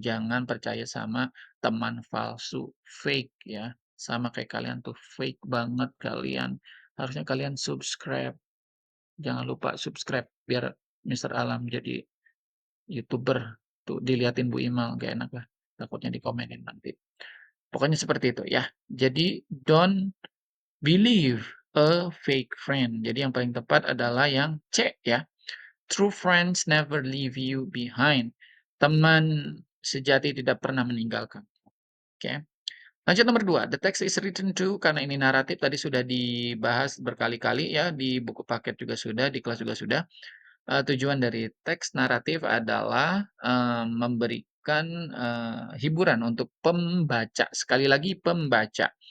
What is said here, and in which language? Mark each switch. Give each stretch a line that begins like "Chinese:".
Indonesian: Jangan percaya sama teman palsu, fake ya, sama kayak kalian tuh fake banget kalian. Harusnya kalian subscribe, jangan lupa subscribe biar Mister Alam jadi YouTuber. Tuh diliatin Bu Imal, nggak enak lah, takutnya dikomenin nanti. Pokoknya seperti itu ya.
English: Jadi don't believe a fake friend.
Indonesian: Jadi yang paling tepat adalah yang C ya.
English: True friends never leave you behind.
Indonesian: Teman sejati tidak pernah meninggalkan. Oke. Lanjut nomor 2. The text is written to, karena ini naratif tadi sudah dibahas berkali-kali ya, di buku paket juga sudah, di kelas juga sudah. Tujuan dari teks naratif adalah, memberikan, hiburan untuk pembaca, sekali lagi pembaca.